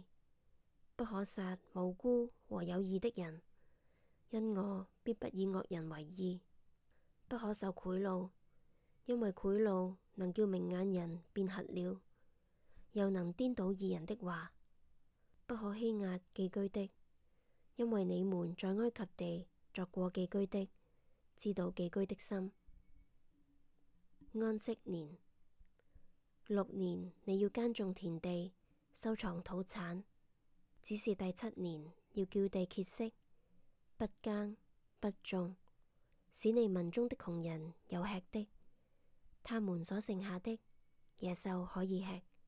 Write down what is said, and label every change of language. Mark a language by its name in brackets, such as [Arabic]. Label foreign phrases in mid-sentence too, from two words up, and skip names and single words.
[Chinese] 不可殺無辜和有義的人，因我必不以惡人為義。不可受賄賂，因為賄賂能叫明眼人變瞎了，又能顛倒義人的話。不可欺壓寄居的，因為你們在埃及地作過寄居的，知道寄居的心。安息年，6年你要耕種田地，收藏土產，只是第7年要叫地歇息，不耕不種，使你民中的窮人有吃的，他們所剩下的野獸可以吃。